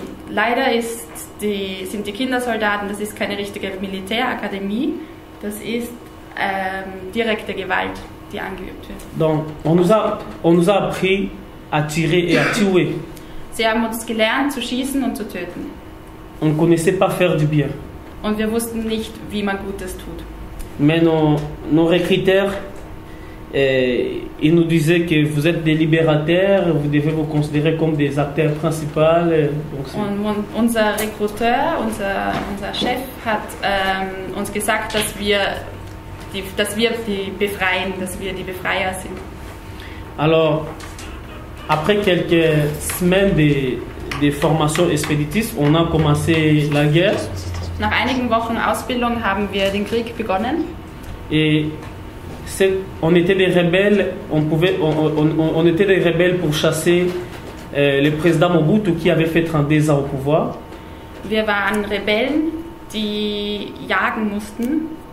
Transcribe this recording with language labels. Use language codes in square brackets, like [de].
[de] Leider sind die Kindersoldaten, das ist keine richtige Militärakademie, das ist direkte Gewalt, die angeübt wird. [fr] Donc, on nous a appris à tirer et à tuer. [de] Sie haben uns gelernt zu schießen und zu töten. [fr] On ne connaissait pas faire du bien. [de] Und wir wussten nicht, wie man Gutes tut. [fr] Mais nos recruteurs, ils nous disaient que vous êtes des libérateurs, vous devez vous considérer comme des acteurs principaux. [de] Und unser Rekruteur, unser Chef hat uns gesagt, dass wir die befreien, dass wir die Befreier sind. [fr] Alors, après quelques semaines de formation expéditive, on a commencé la guerre. [de] Nach einigen Wochen Ausbildung haben wir den Krieg begonnen. [fr] Et on était des rebelles, on était des rebelles pour chasser le président Mobutu qui avait fait 32 ans au pouvoir. [de] Wir waren Rebellen, die jagen mussten.